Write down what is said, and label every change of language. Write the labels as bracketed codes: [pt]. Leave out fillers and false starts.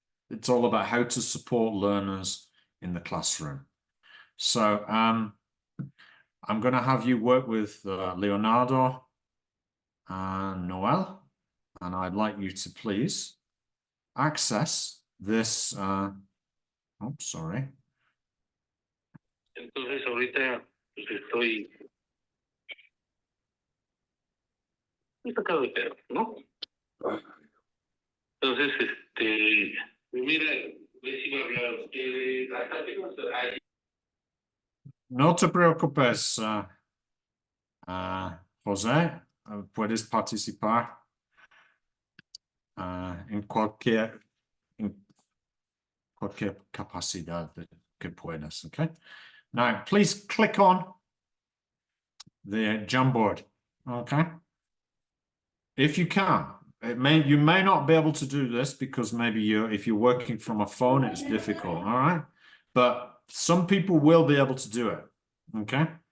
[en] It's all about how to support learners in the classroom. So I'm going to have you work with Leonardo and Noel, and I'd like you to please access this. Oh, sorry. [es] Entonces ahorita pues estoy sacado de pedo, ¿no? Entonces, mira, ve si va a hablar. No te preocupes, José, puedes participar en cualquier capacidad que puedas, okay? [en] Now, please click on the Jamboard, okay? If you can. You may not be able to do this because maybe if you're working from a phone, it's difficult, all right? But some people will be able to do it, okay?